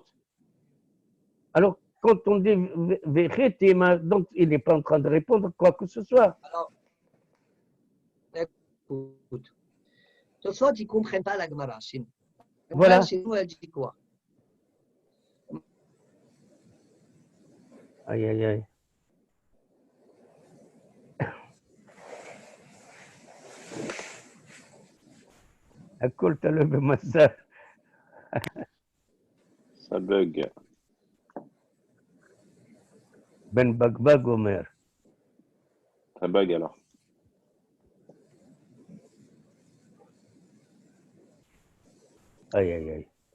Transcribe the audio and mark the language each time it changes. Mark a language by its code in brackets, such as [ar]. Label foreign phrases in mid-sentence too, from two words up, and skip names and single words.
[fr] Alors, quand on dit Vechetima, donc il n'est pas en train de répondre quoi que ce soit. Alors, écoute, Tosfot, ils ne comprennent pas la Gemara. Voilà. Chez nous, elle dit quoi? Aïe, aïe, aïe. [he] הכל תלוי במצב. [fr] Ça bug. [he] בן בגבג אומר. [fr] Ça bug alors. Aïe, aïe, aïe.